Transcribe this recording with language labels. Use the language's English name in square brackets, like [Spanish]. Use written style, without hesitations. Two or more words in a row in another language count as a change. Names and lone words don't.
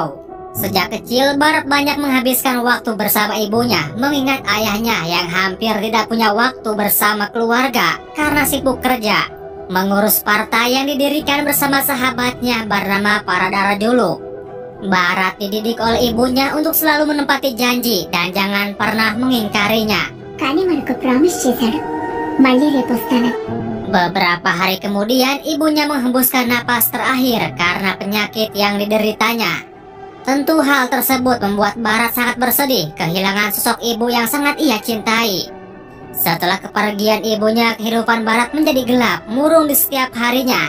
[Indonesian] Sejak kecil, Bharat banyak menghabiskan waktu bersama ibunya, mengingat ayahnya yang hampir tidak punya waktu bersama keluarga karena sibuk kerja, mengurus partai yang didirikan bersama sahabatnya bernama Paradara-Julu. Bharat dididik oleh ibunya untuk selalu menepati janji dan jangan pernah mengingkarinya. [Telugu] కానీ మనకు ప్రామిస్ చేశాడు మళ్ళీ రేపు వస్తాను. [Indonesian] Beberapa hari kemudian, ibunya menghembuskan napas terakhir karena penyakit yang dideritanya. Tentu hal tersebut membuat Bharat sangat bersedih kehilangan sosok ibu yang sangat ia cintai. Setelah kepergian ibunya, kehidupan Bharat menjadi gelap, murung di setiap harinya.